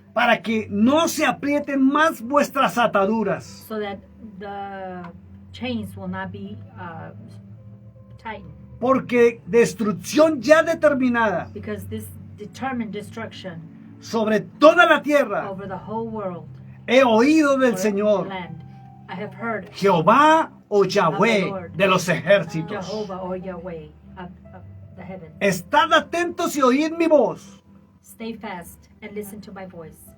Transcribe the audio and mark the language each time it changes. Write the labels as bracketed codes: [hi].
[es] para que no se aprieten más vuestras ataduras. [en] so that the chains will not be tightened. [es] Porque destrucción ya determinada [en] Because this determined destruction [es] sobre toda la tierra [en] over the whole world, [es] he oído del [en] or [es] Señor, [en] land, I have heard [es] Jehová o Yahweh de los ejércitos. [en] Jehovah or Yahweh of the heavens. [es] Estad atentos y oíd mi voz. [en] Stay fast and listen to my voice.